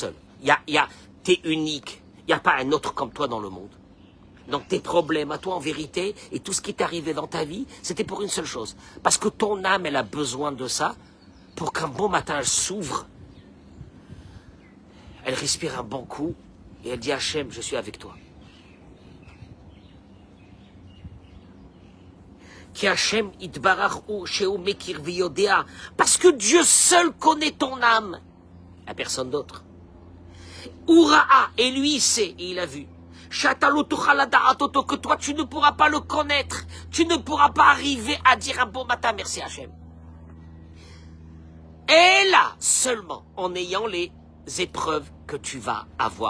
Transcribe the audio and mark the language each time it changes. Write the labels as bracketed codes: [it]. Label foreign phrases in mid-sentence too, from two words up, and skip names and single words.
[fr] Il n'y a pas un autre comme toi dans le monde. Donc tes problèmes à toi en vérité et tout ce qui t'est arrivé dans ta vie, c'était pour une seule chose. Parce que ton âme, elle a besoin de ça pour qu'un bon matin, elle s'ouvre. Elle respire un bon coup et elle dit Hachem, je suis avec toi. [he] כי השם יתברך הוא שהוא מכיר ויודע. [fr] Parce que Dieu seul connaît ton âme. À personne d'autre. Ura'a, et lui il sait, et il a vu. Que toi tu ne pourras pas le connaître. Tu ne pourras pas arriver à dire un bon matin merci Hachem. Et là, seulement en ayant les épreuves que tu vas avoir.